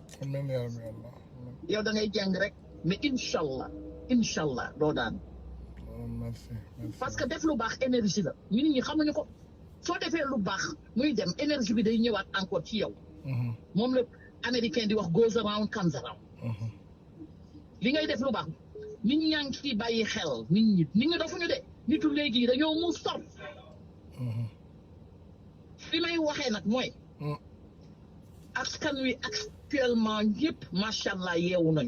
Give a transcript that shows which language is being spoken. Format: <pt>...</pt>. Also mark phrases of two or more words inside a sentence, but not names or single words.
<wo>yow da ngay jàng rek mais incha allah doo daan. merci. parce que def lu baax énergie la nit ñi xamuñu ko soo defee lu baax muy dem énergie bi day ñëwaat encore ci yow. moom la américain di wax</wo> <en>goes around comes around.</en> <wo>li ngay def lu baax nit ñaa ngi ciy bàyyi xel nit ñi dofuñu de nitu léegi dañoo mu sor. li may waxee nag mooy. askan wi actuellement ñëpp macha allah yeewu nañu.</wo>